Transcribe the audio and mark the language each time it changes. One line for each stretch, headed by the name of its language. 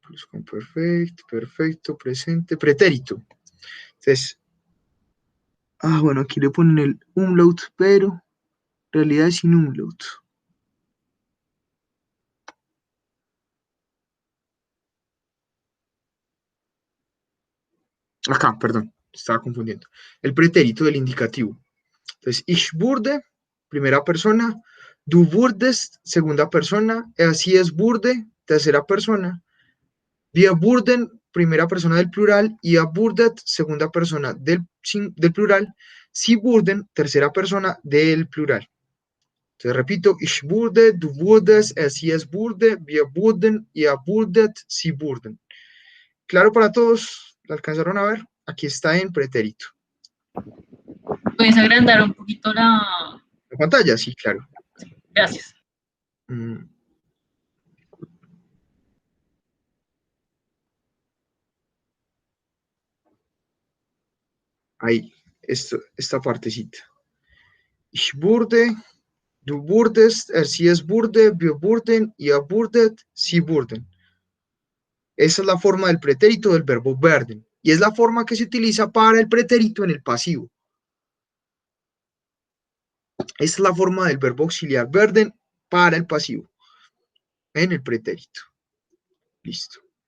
Spanish: Perfecto, perfecto, presente, pretérito. Entonces, bueno, aquí le ponen el umlaut, pero en realidad es sin umlaut. Acá, perdón, estaba confundiendo. El pretérito del indicativo. Entonces,
German: ich wurde,
Spanish: primera persona,
German: du wurdest,
Spanish: segunda persona, así es wurde, tercera persona,
German: wir wurden,
Spanish: primera persona del plural,
German: ihr wurdet,
Spanish: segunda persona del plural,
German: sie wurden,
Spanish: tercera persona del plural. Entonces repito,
German: ich wurde, du wurdest, es wurde, wir wurden, ihr wurdet, sie wurden.
Spanish: Claro para todos, ¿la alcanzaron a ver? Aquí está en pretérito. ¿Puedes agrandar un poquito la...? ¿La pantalla? Sí, claro. Gracias. Ahí, esta partecita.
German: Ich wurde, du wurdest, es wurde, wir wurden, ihr wurdet, sie wurden.
Spanish: Esa es la forma del pretérito del verbo werden. Y es la forma que se utiliza para el pretérito en el pasivo. Esta es la forma del verbo auxiliar werden para el pasivo en el pretérito. Listo.